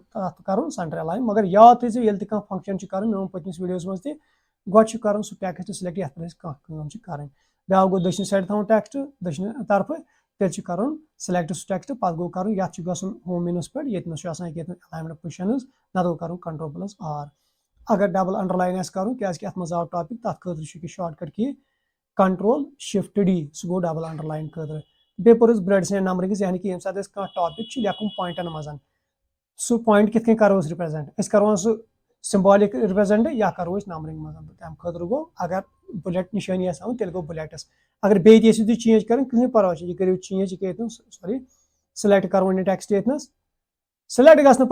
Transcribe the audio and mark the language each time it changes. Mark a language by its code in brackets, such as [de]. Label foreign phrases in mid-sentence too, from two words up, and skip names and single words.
[ks] تتھ کرُن [en] center align [ks] مگر یاد تھٲیزیو ییٚلہِ تہِ کانٛہہ فنکشن چھُ کرُن مےٚ ووٚن پٔتمِس ویٖڈیوس منٛز تہِ گۄڈٕ چھُ کرُن سُہ [en] text select [ks] یتھ پٮ۪ٹھ أسۍ کانٛہہ کٲم چھِ کرٕنۍ بیاکھ گوٚو دٔچھنہِ سایڈ تھاوُن ٹیکسٹ دٔچھنہِ طرفہٕ تیٚلہِ چھُ کرُن سِلیکٹ سُہ ٹیکسٹ پتہٕ گوٚو کرُن یتھ چھُ گژھُن [en] home menu [ks] پٮ۪ٹھ ییٚتنس چھُ آسان ییٚتنس [en] alignment positions [ks] نتہٕ گوٚو کرُن [en] control plus R [ks] اگر [en] double underline [ks] آسہِ کرُن کیازِ کہِ اتھ منٛز آو ٹاپک تتھ خٲطرٕ چھُ یہِ [en] shortcut key control shift D [ks] سُہ گوٚو [en] double underline [ks] خٲطرٕ بیٚیہِ پوٚر اَسہِ [en] bullets and numberings [ks] یعنی کہِ ییٚمہِ ساتہٕ أسۍ کانٛہہ ٹاپک چھُ لیکھُن پوینٹن منٛز سُہ پوینٹ کِتھ کٔنۍ کرو أسۍ رِپریزنٹ أسۍ کروون سُہ [en] symbolic represent [ks] یا کرو أسۍ نمبرنگ منٛز تمہِ خٲطرٕ گوٚو اگر بُلیٹ نِشٲنی آسہِ ہاوٕنۍ تیٚلہِ گوٚو بُلیٹس اگر بیٚیہِ تہِ یژھِو تُہۍ چینج کرٕنۍ کٕہٕنۍ پرواے چھُنہٕ یہِ کٔرِو چینج یہِ ییٚتنس [en] sorry select [ks] کروون یہِ ٹیکسٹ ییٚتنس سِلیکٹ گژھنہٕ